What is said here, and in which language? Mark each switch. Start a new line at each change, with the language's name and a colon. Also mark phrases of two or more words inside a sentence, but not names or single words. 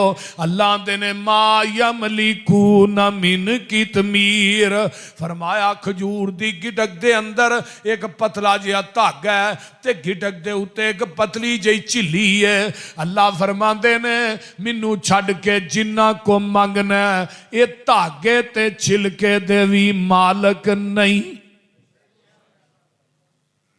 Punjabi: اللہ آندے نے
Arabic: ما يملكون من قطمير,
Punjabi: فرمایا کھجور دی گٹک دے اندر اک پتلا جیہا دھاگہ ہے تے گٹک دے اتے اک پتلی جی جھلی ہے. اللہ فرماندے نے مینوں چھڈ کے جنہاں کو منگنا یہ دھاگے تے چھلکے دے بھی مالک نہیں.